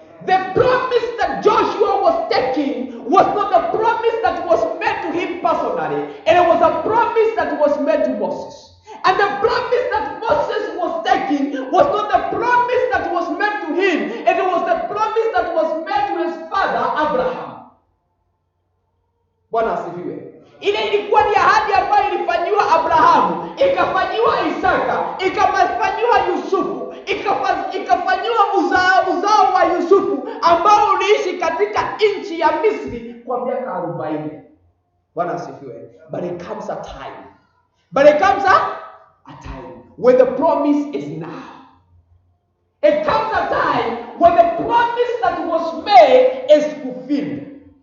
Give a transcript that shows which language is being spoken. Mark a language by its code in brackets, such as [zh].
[en] The promise that Joshua was taking was not the promise that was made to him personally. And it was a promise that was made to Moses. And the promise that Moses was taking was not the promise that was made to him. It was the promise that was made to his father Abraham. [sw] Bwana asifiwe. Ile ilikuwa ni ahadi ambayo ilifanyiwa Abrahamu, ikafanyiwa Isaka, ikafanyiwa Yusufu, ikafanyiwa uzao wa Yusufu ambao uliishi katika nchi ya Misri kwa miaka 40. Bwana asifiwe. [en] But it comes a time. A time when the promise is now. It comes a time when the promise that was made is fulfilled.